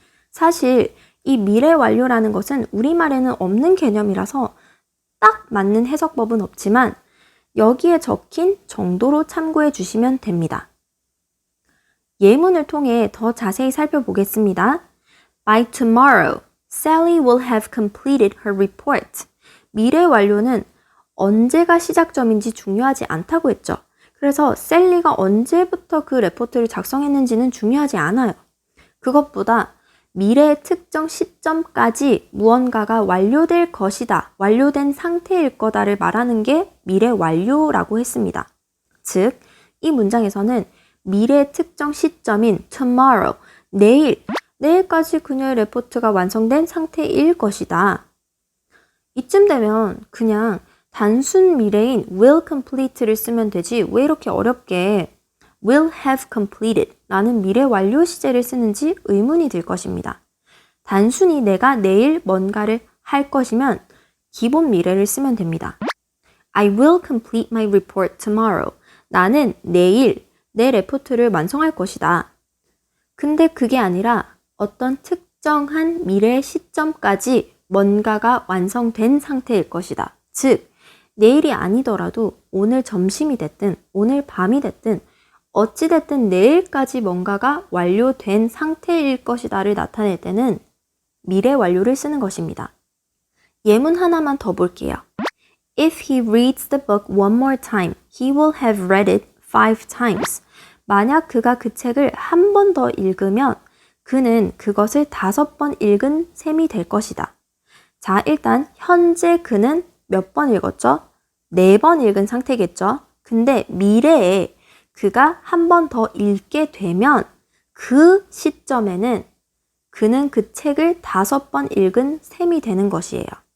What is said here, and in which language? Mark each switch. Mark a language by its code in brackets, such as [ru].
[ko] 사실 이 미래 완료라는 것은 우리말에는 없는 개념이라서 딱 맞는 해석법은 없지만 여기에 적힌 정도로 참고해 주시면 됩니다. 예문을 통해 더 자세히 살펴보겠습니다. [en] By tomorrow, Sally will have completed her report. [ko] 미래 완료는 언제가 시작점인지 중요하지 않다고 했죠. 그래서 셀리가 언제부터 그 레포트를 작성했는지는 중요하지 않아요. 그것보다 미래의 특정 시점까지 무언가가 완료될 것이다, 완료된 상태일 거다를 말하는 게 미래 완료라고 했습니다. 즉, 이 문장에서는 미래의 특정 시점인 tomorrow, 내일까지 그녀의 레포트가 완성된 상태일 것이다. 이쯤 되면 그냥 단순 미래인 will complete를 쓰면 되지 왜 이렇게 어렵게 will have completed 라는 미래 완료 시제를 쓰는지 의문이 들 것입니다. 단순히 내가 내일 뭔가를 할 것이면 기본 미래를 쓰면 됩니다. [en] I will complete my report tomorrow. [ko] 나는 내일 내 레포트를 완성할 것이다. 근데 그게 아니라 어떤 특정한 미래 시점까지 뭔가가 완성된 상태일 것이다. 즉, 내일이 아니더라도 오늘 점심이 됐든 오늘 밤이 됐든 어찌됐든 내일까지 뭔가가 완료된 상태일 것이다를 나타낼 때는 미래 완료를 쓰는 것입니다. 예문 하나만 더 볼게요. [en] If he reads the book one more time, he will have read it 5 times. [ko] 만약 그가 그 책을 한 번 더 읽으면 그는 그것을 5번 읽은 셈이 될 것이다. 자, 일단 현재 그는 몇 번 읽었죠? 4번 읽은 상태겠죠? 근데 미래에 그가 한 번 더 읽게 되면 그 시점에는 그는 그 책을 5번 읽은 셈이 되는 것이에요.